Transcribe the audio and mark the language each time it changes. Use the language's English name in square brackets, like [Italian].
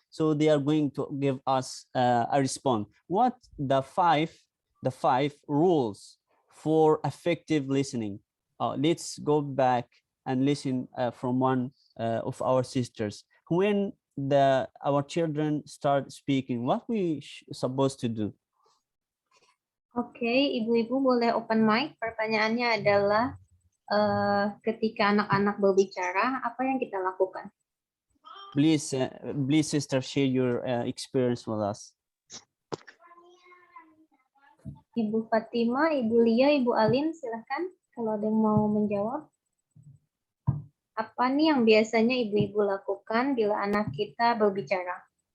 [English] So they are going to give us a response. What the five rules for effective listening? Let's go back and listen from one of our sisters. When our children start speaking, what we supposed to do? [Indonesian] Oke, ibu-ibu boleh [English] open mic. [Indonesian] Pertanyaannya adalah ketika anak-anak berbicara, apa yang kita lakukan? [English] Please, sister, share your experience with us. [Indonesian] Ibu Fatima, Ibu Lia, Ibu Alin, silahkan kalau ada yang mau menjawab. Apa nih yang biasanya ibu-ibu lakukan bila anak kita berbicara?